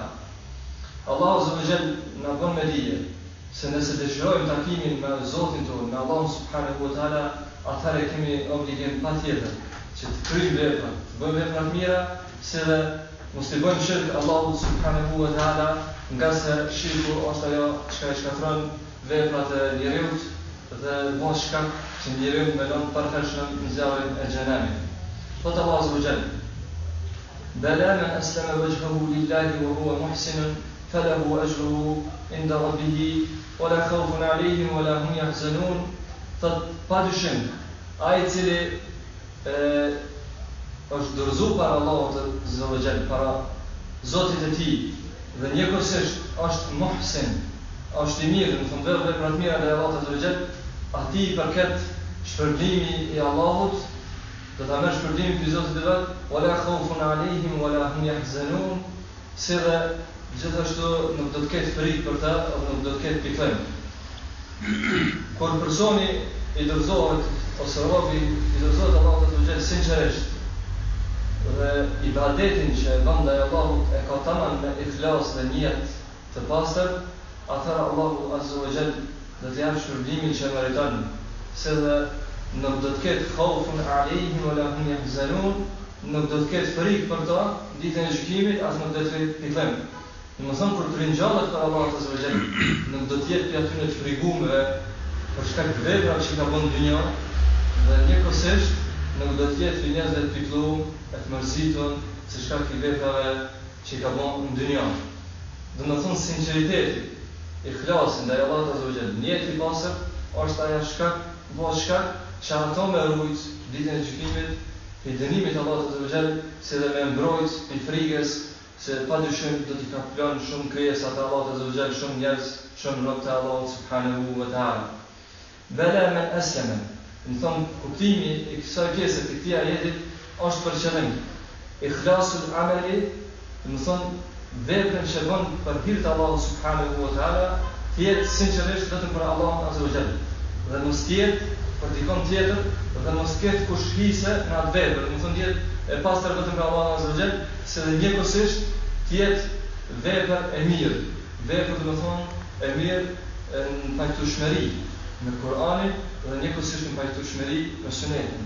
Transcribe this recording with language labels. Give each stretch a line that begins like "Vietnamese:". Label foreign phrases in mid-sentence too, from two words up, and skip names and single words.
Albanian: Allahu
Arabic: عز وجل
Albanian: na bën me dije se nëse dëshirojmë takimin me Zotin tonë, me Allahun
Arabic: سبحانه وتعالى,
Albanian: atëherë kemi obligim patjetër që të kryejmë vepra, të bëjmë vepra të mira, se mos I bëjmë shirk Allahu
Arabic: سبحانه وتعالى,
Albanian: nga se shirku është ajo që I shkatron veprat e njeriut dhe bën shkak që njeriu mendon përhershëm në zjarrin e xhenemit. Thot Allahu
Arabic: عز وجل: "بلى من أسلم وجهه لله وهو محسن فله أجره عند ربه ولا خوف عليهم ولا هم يحزنون."
Albanian: Thot padyshim ai I cili është dorëzuar para Allahut
Arabic: عز وجل,
Albanian: para Zotit e tij, dhe njëkohësisht është muhsin, është I mirë, në fund vepra të mira ndaj Allahut
Arabic: عز وجل,
Albanian: atij I përket shpërblimi I Allahut, do ta merr shpërblimin I Zotit të vet,
Arabic: ولا خوف عليهم ولا هم يحزنون,
Albanian: se dhe gjithashtu nuk do të ketë frikë për ta, nuk do të ketë pikëllim. Kur personi I dorëzohet ose robi I dorëzohet Allahut
Arabic: عز وجل
Albanian: sinqerisht, dhe ibadetin që e bën ndaj Allahut e ka tamam me ikhlas dhe niyet të pastër, atëherë Allahu
Arabic: عز وجل
Albanian: do të japë shpërblimin që meriton, se dhe nuk do të ketë
Arabic: خوف عليهم ولا هم يحزنون,
Albanian: nuk do të ketë frikë për ta ditën e gjykimit, as nuk do të ketë pikëllim. Domethënë kur të ringjallet për Allahut
Arabic: عز وجل,
Albanian: nuk do të jetë për aty në të friguar për shkak të veprave që ka bën në dynjë, dhe njëkohësisht nuk do të jetë njerëz të pikëlluar, të mërzitur se shkak të veprave që ka bën në dynjë. Domethënë sinqeriteti ikhlasin ndaj Allahut
Arabic: عز وجل,
Albanian: niyeti I pastër është ajo shkak që ato me rujt ditën e gjykimit I dënimit të Allahut
Arabic: عز وجل,
Albanian: si dhe me mbrojt I frikës se padyshim do t'i kaplan shumë krijesa të Allahut
Arabic: عز وجل,
Albanian: shumë njerëz, shumë rob të Allahut
Arabic: سبحانه وتعالى. بلى من أسلم.
Albanian: Në thonë kuptimi I kësaj pjese të këtij ajeti është për qëllim
Arabic: إخلاص العمل,
Albanian: në thonë veprën që bën për hir të Allahut
Arabic: سبحانه وتعالى,
Albanian: të jetë sinqerisht vetëm për Allahun
Arabic: عز وجل.
Albanian: Dhe mos jetë për dikon tjetër, dhe mos ketë kush hise në atë vepër, më thonë jetë e pastër vetëm për Allahun
Arabic: عز وجل,
Albanian: se dhe njëkohësisht të jetë vepër e mirë, vepër do të thonë e mirë në pajtueshmëri në Kur'anin dhe njëkohësisht në pajtueshmëri në Sunetin.